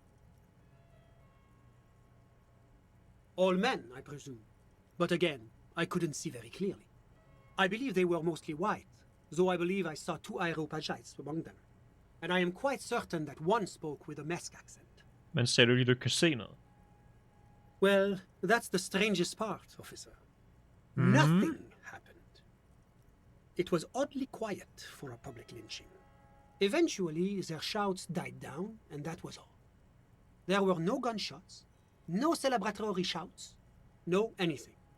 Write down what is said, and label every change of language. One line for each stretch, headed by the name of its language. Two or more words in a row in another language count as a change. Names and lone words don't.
English: All men, I presume. But again, I couldn't see very clearly. I believe they were mostly white, though I believe I saw 2 Areopagites among them. And I am quite certain that one spoke with a Mesk accent.
Danish: Men sagde du ikke, du kan se noget?
English: Well, that's the strangest part, officer. Nothing happened. It was oddly quiet for a public lynching. Eventually, their shouts died down, and that was all. There were no gunshots, no celebratory shouts, no anything.